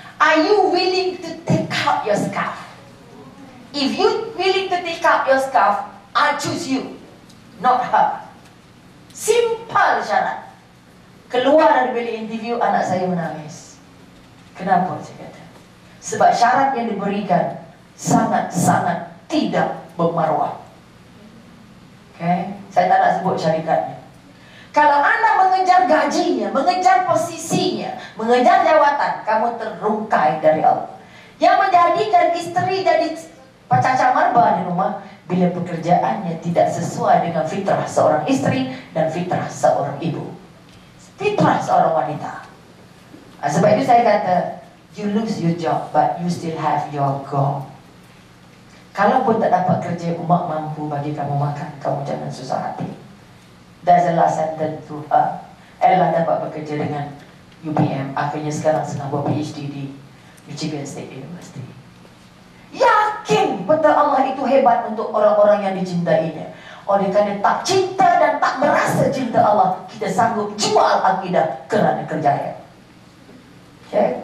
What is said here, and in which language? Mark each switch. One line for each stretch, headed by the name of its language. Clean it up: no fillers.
English: Are you willing to take out your scarf? If you willing to take out your scarf, I choose you, not her.
Malay: Simple syarat. Keluar dari bilik interview, anak saya menangis. Kenapa saya kata? Sebab syarat yang diberikan sangat-sangat tidak bermaruah. Okay? Saya tak nak sebut syarikatnya. Kalau anda mengejar gajinya, mengejar posisinya, mengejar jawatan, kamu terungkai dari Allah. Yang menjadikan istri jadi pacaca marba di rumah, bila pekerjaannya tidak sesuai dengan fitrah seorang istri dan fitrah seorang ibu, fitrah seorang wanita. Sebab itu saya kata,
English: you lose your job, but you still have your God.
Malay: Kalaupun tak dapat kerja, umat mampu bagi kamu makan, kamu jangan susah hati.
English: That's the last sentence to her.
Malay: Ella dapat bekerja dengan UPM. Akhirnya sekarang sedang buat PhD di Michigan State University. Yakin betul Allah itu hebat untuk orang-orang yang dicintainya. Oleh kerana tak cinta dan tak merasa cinta Allah, kita sanggup jual akidah kerana kerjaya. Okay?